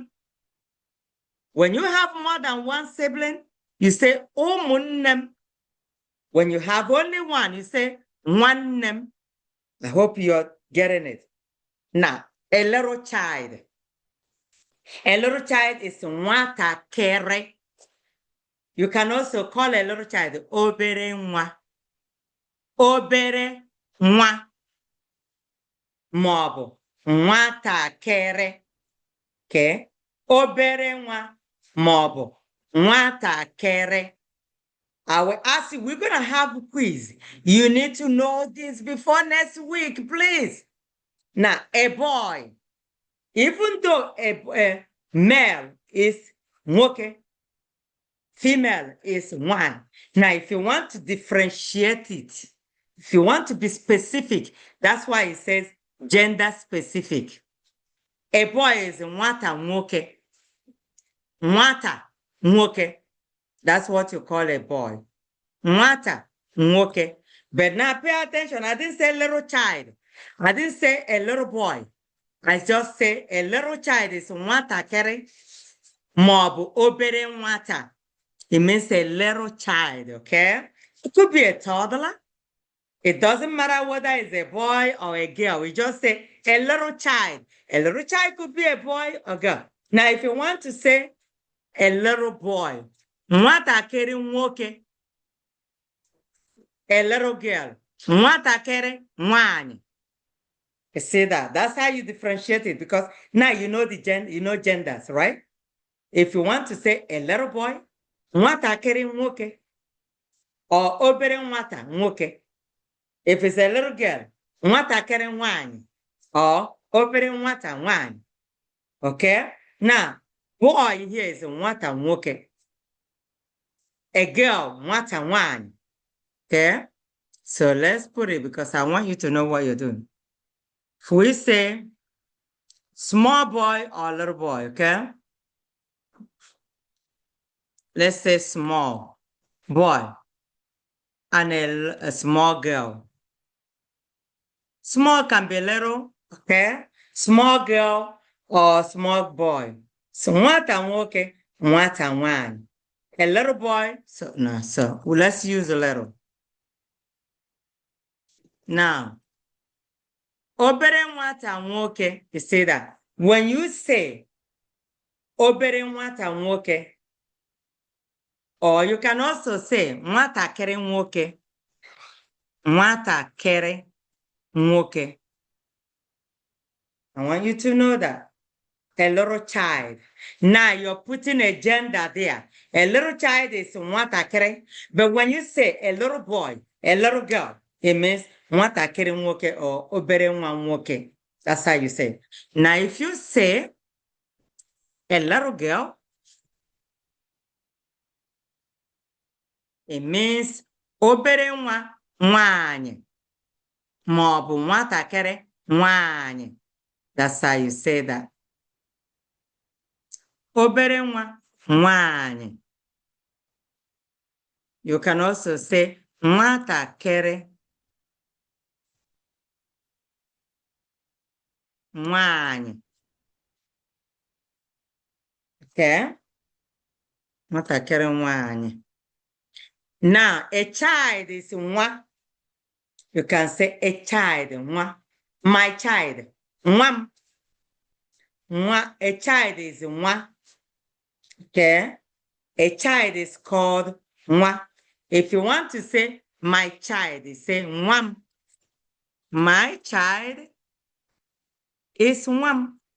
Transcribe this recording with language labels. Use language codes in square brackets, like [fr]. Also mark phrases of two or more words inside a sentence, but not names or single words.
[en] When you have more than one sibling, you say omunnem. When you have only one, you say nwannem. I hope you're getting it. Now, a little child. A little child is [ig] nwata kere. [en] You can also call a little child [ig] obere nwa. Obere nwa. Maọbụ nwata kere. [en] Okay? [ig] Obere nwa maọbụ nwata kere. [en] I will ask you, we're going to have a quiz. You need to know this before next week, please. Now, a boy, even though a male is nwoke, female is one. Now, if you want to differentiate it, if you want to be specific, that's why it says gender specific. A boy is [ig] nwata nwoke. Nwata nwoke. [en] That's what you call a boy. [ig] Nwata nwoke. [en] But now pay attention. I didn't say little child. I didn't say a little boy. I just say a little child is [ig] nwata kere. Maọbụ obere nwata. [en] It means a little child, okay? It could be a toddler. It doesn't matter whether it's a boy or a girl. We just say a little child. A little child could be a boy or girl. Now, if you want to say a little boy, [ig] nwatakịrị nwoke, [en] a little girl, [ig] nwatakịrị nwanyị. [en] You see that? That's how you differentiate it, because now you know genders, right? If you want to say a little boy, [ig] nwatakịrị nwoke, or obere nwata nwoke. [en] If it's a little girl, [ig] nwatakịrị nwanyị, or obere nwata nwanyị. [en] Okay? Now, boy here is [ig] nwata nwoke. [en] A girl, [ig] nwata nwanyị. [en] Okay? So let's put it, because I want you to know what you're doing. If we say small boy or little boy, okay? Let's say small boy and a small girl. Small can be little, okay? Small girl or small boy. [ig] So nwata nwoke, nwata nwanyị. [en] A little boy, so let's use a little. Now, [ig] obere nwata nwoke, [en] you see that? When you say [ig] obere nwata nwoke, [en] or you can also say [ig] nwatakịrị nwoke, nwatakịrị nwoke. [en] I want you to know that. A little child. Now you're putting a gender there. A little child is nwatakịrị, but when you say a little boy, a little girl, it means [ig] nwatakịrị nwoke [en] or [ig] obere nwa nwoke. [en] That's how you say. Now if you say a little girl, it means [ig] obere nwa nwanyị maọbụ nwatakịrị nwanyị. [en] That's how you say that. [ig] Obere nwa nwanyị. [en] You can also say [ig] nwatakịrị nwanyị. Okay? Nwatakịrị nwanyị. [en] Now, a child is nwa. You can say a child, nwa. My child, [ig] nwam. Nwa. [en] A child is nwa. Okay? A child is called nwa. If you want to say my child, you say nwam. My child is nwam.